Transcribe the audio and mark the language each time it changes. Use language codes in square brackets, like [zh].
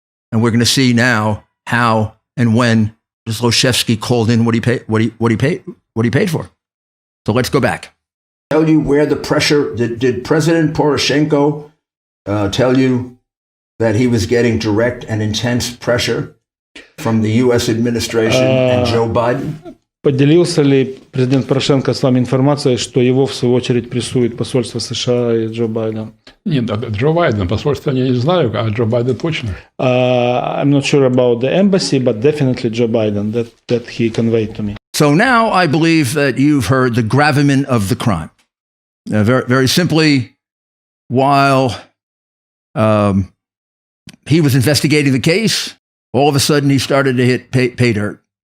[en] And we're going to see now how and when Zlochevsky called in what he paid for. So let's go back. Tell you where the pressure, did President Poroshenko tell you that he was getting direct and intense pressure from the U.S. administration and Joe Biden? [ru] Поделился ли президент Порошенко с вами информацией, что его, в свою очередь, прессует посольство США и Джо Байден? Нет, Джо Байден, посольство я не знаю, а Джо Байден точно. [en] I'm not sure about the embassy, but definitely Joe Biden, that he conveyed to me. So now I believe that you've heard the gravamen of the crime. Very, very simply, while he was investigating the case, all of a sudden he started to hit pay dirt.